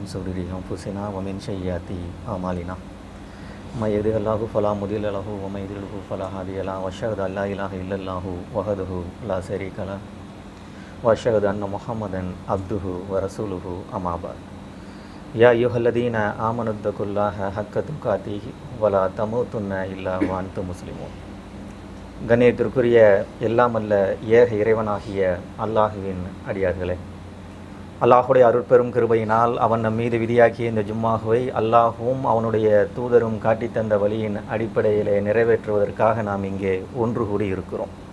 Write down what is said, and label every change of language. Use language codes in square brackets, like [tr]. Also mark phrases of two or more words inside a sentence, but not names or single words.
[ar] شرور أنفسنا ومن سيئات أعمالنا من يهده الله فلا مضل له ومن يضلل فلا هادي له وأشهد أن لا إله إلا الله وحده لا شريك له وأشهد أن محمدا عبده ورسوله أما بعد يا أيها الذين آمنوا اتقوا الله حق تقاته ولا تموتن إلا وأنتم مسلمون. [ta] கண்ணியத்திற்குரிய எல்லாம் அல்ல ஏக இறைவனாகிய அல்லாஹுவின் அடியார்களே, அல்லாஹுடைய அருட்பெரும் கிருபையினால் அவன் நம் மீது விதியாக்கிய இந்த ஜும்மாஹுவை அல்லாஹுவும் அவனுடைய தூதரும் காட்டித்தந்த வழியின் அடிப்படையிலே நிறைவேற்றுவதற்காக நாம் இங்கே ஒன்று கூடி இருக்கிறோம்.